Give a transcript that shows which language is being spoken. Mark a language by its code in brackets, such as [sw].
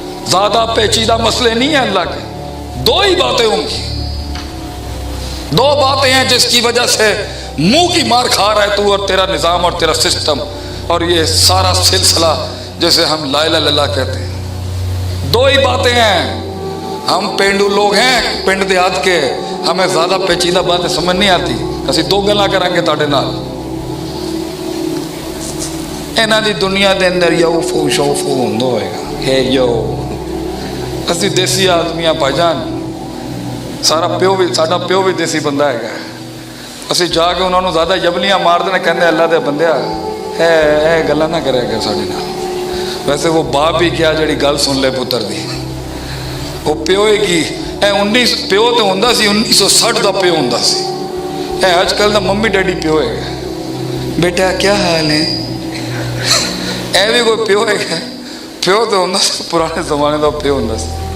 [ur] زیادہ پیچیدہ مسئلے نہیں ہیں اللہ کے. دو ہی باتیں ہوں گی، دو باتیں ہیں جس کی وجہ سے منہ کی مار کھا رہا ہے تو اور تیرا نظام اور تیرا سسٹم اور یہ سارا سلسلہ جیسے ہم لا الہ الا اللہ کہتے ہیں. دو ہی باتیں ہیں. ہم پینڈو لوگ ہیں پنڈ دیہات کے، ہمیں زیادہ پیچیدہ باتیں سمجھ نہیں آتی. [pa] اسی دو گلاں کریں گے تاڑے نال. انہاں دی دنیا دے اندر یو فو شو فو ہوندا ہوئے گا. ہے یو اسی دیسی آدمیاں بھائی جان، سارا پیو بھی ساڈا پیو بھی دیسی بندہ ہے. اسی جا کے انہوں نے زیادہ یبلیاں مار دینے کہندے اللہ دے بندیا اے گلاں نہ کرے گا ساڈے نال. [ur] ویسے وہ باپ ہی کیا [pa] جڑی گل سن لے پتر دی. وہ پیو کی پیو تو ہوندا سی 1960 دا پیو ہوندا سی. اے اج کل دا ممی ڈیڈی پیو ہے. [ur] بیٹا کیا حال ہے؟ [pa] اے بھی کوئی پیو ہے؟ پیو تو ہوندا سی پرانے زمانے دا پیو ہوندا سی.